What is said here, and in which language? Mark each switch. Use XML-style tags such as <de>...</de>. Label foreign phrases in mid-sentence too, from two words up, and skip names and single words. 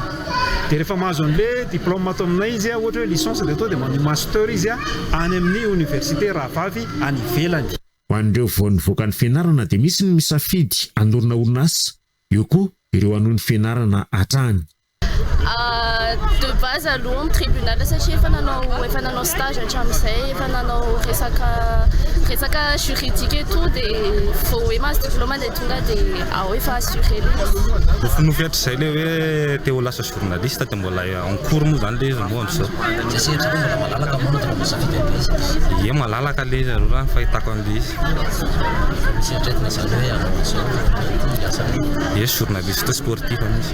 <mg>Dia rehefa mahazo an'le diplôma ato aminay izy ohatra hoe licence dia to dia manao master izy any amin'ny université rahavavy any ivelany. Ho an'ireo vao nivoaka ny fianarana dia misy ny misafidy anorina orinasa, eo koa ireo hanohy ny fianarana hatrany.</mg> <fr>De base</fr> <mg>aloha amin'ny tribunal satria efa nanao stage hatramin'izay efa nanao resaka</mg> <fr>juridique et tout</fr> <mg>dia vao hoe mahazo diplôme dia tonga dia ao efa assuré le Rehefa nofiatrizay le hoe te ho lasa journaliste dia mbola</mg> <fr>en cours</fr> <mg>moa zany le izy moa am'izao. Ie malalaka le izy aloha fahitako an'le izy. Ie</mg> <fr>journaliste sportif</fr> <mg>izy.</mg>